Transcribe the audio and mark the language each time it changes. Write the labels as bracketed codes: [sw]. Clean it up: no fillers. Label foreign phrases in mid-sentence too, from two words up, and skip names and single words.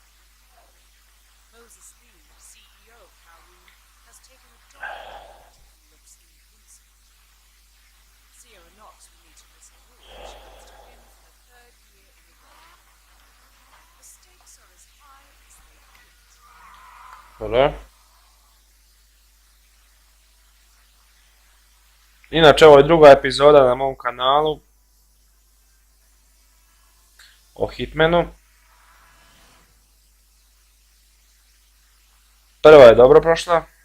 [en] Moses Lee, CEO of Kowloon, has taken a dominant lead and looks invincible. Sierra Knox will need to risk a chance to win for the third year in a row. The stakes are as high as they get. [hr] Dobro. Inače, ovo je druga epizoda na mom kanalu o Hitmanu. Prva je dobro prošla.